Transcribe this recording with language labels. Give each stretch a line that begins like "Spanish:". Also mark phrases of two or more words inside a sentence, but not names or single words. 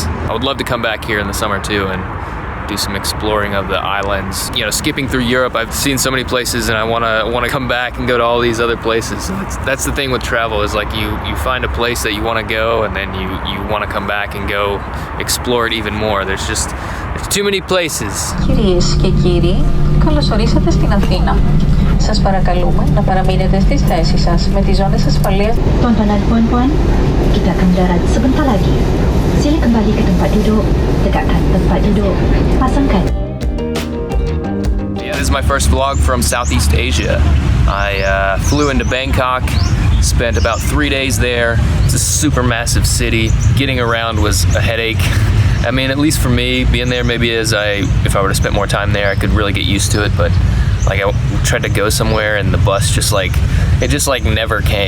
English: I would love to come back here in the summer too and do some exploring of the islands. You know, skipping through Europe, I've seen so many places and I wanna come back and go to all these other places. That's the thing with travel, is like you find a place that you wanna go and then you wanna come back and go explore it even more. There's too many places.
Greek: Κυρίες και κύριοι, καλώς ορίσατε στην Αθήνα. Σας παρακαλούμε να παραμείνετε στις θέσεις σας με τις ζώνες ασφαλείας.
Malay: Tuan-tuan dan puan-puan, kita akan mendarat sebentar lagi. Sila kembali ke tempat duduk, tegakkan tempat duduk, pasangkan.
English: Yeah, this is my first vlog from Southeast Asia. I flew into Bangkok, spent about 3 days there. It's a super massive city. Getting around was a headache. I mean, at least for me, being there, maybe if I were to spend more time there, I could really get used to it, but like I tried to go somewhere and the bus just never came.